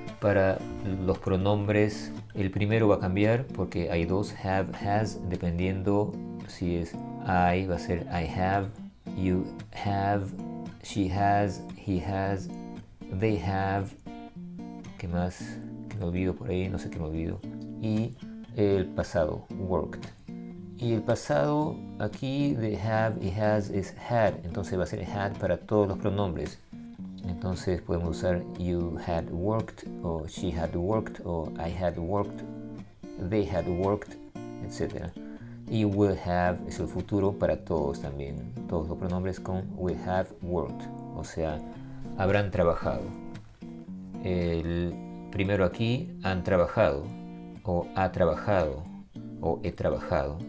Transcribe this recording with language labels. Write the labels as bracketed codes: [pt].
[es] Para los pronombres, el primero va a cambiar porque hay 2, have, has, dependiendo si es I, va a ser [en] I have, you have, she has, he has, they have. [es] ¿Qué más? ¿Qué me olvido por ahí? No sé qué me olvido. Y el pasado, worked. Y el pasado aquí de have y has es had, entonces va a ser had para todos los pronombres. Entonces podemos usar [en] you had worked, o she had worked, o I had worked, they had worked, etc. [es] Y will have es el futuro para todos también, todos los pronombres con [en] will have worked, [es] o sea, habrán trabajado. El primero aquí, han trabajado, o ha trabajado, o he trabajado.